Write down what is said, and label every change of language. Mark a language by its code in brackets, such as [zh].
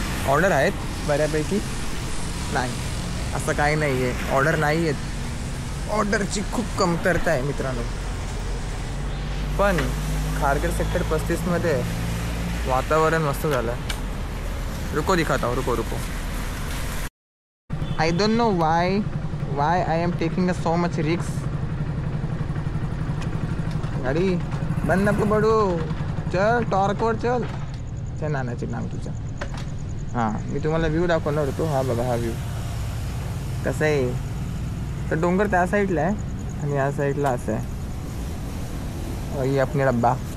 [mr] Order आहेत बऱ्यापैकी. नाही असं काही नाही आहे, ऑर्डर नाही आहेत. ऑर्डरची खूप कमतरता आहे मित्रांनो. पण खारघर सेक्टर 35मध्ये वातावरण मस्त झालं आहे. [hi] रुको दिखाता हूँ, रुको. [en] I don't know why I am taking so much risks. [mr] गाडी बंद नको पडू, चल टॉर्कवर चल. चल नानाचे नाम तुझं. हां, मी तुम्हाला व्ह्यू दाखवणार होतो. हा बघा, हा व्ह्यू कसं आहे. तर डोंगर त्या साईडला आहे आणि या साईडला असं आहे. [hi] ये अपने डब्बा.